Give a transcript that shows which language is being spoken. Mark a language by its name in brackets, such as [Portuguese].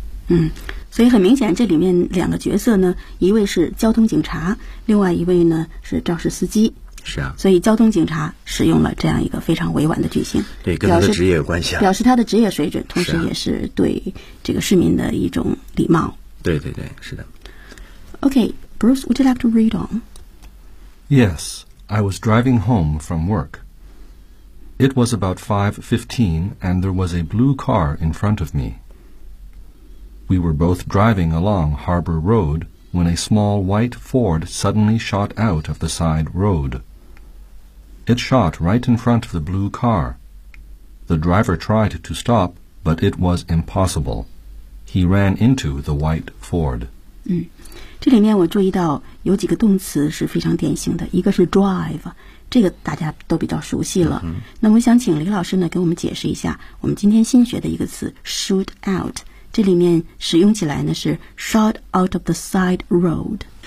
[Chinese] 嗯，所以很明显这里面两个角色呢，一位是交通警察，另外一位呢是肇事司机。是啊，所以交通警察使用了这样一个非常委婉的句型，对，跟他的职业有关系啊，表示他的职业水准，同时也是对这个市民的一种礼貌。对对对，是的。 [English] OK, Bruce, would you like to read on? Yes, I was driving home from work. It was about 5:15 and there was a blue car in front of me. We were both driving along Harbor Road when a small white Ford suddenly shot out of the side road. It shot right in front of the blue car. The driver tried to stop, but it was impossible. He ran into the white Ford. [Chinese] 嗯，这里面我注意到有几个动词是非常典型的，一个是 drive, 这个大家都比较熟悉了。那我想请李老师呢给我们解释一下我们今天新学的一个词 shoot out。这里面使用起来呢是 shot out of the side road。